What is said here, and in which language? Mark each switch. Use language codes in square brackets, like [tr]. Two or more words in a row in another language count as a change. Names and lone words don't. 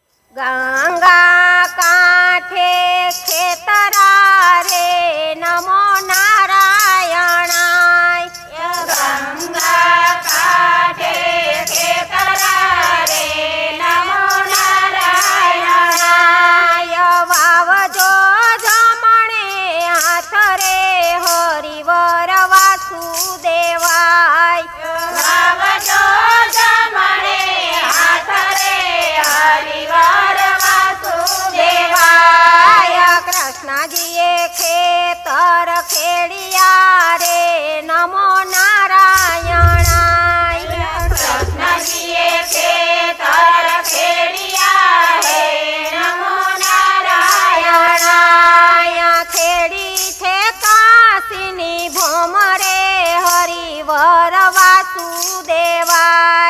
[gu] ગંગા કાંઠે ખેતરાં રે [sa] नमो नारायणाय। [gu] ગંગા કાંઠે ખેતરાં રે [sa] नमो नारायणाय। [gu] વાવજો જમણે હાથ રે હરિવર વાસુદેવાય। વાવજો જમણે હાથ રે હરિવર વાસુદેવાય। કૃષ્ણજીએ ખેતર ખેડિયા રે [sa] नमो नारायणाय। [gu] કૃષ્ણજીએ ખેતર ખેડિયા રે [sa] नमो नारायणाय। [gu] ખેડી થે કાશીની ભોમરે હરિવર વાસુદેવાય।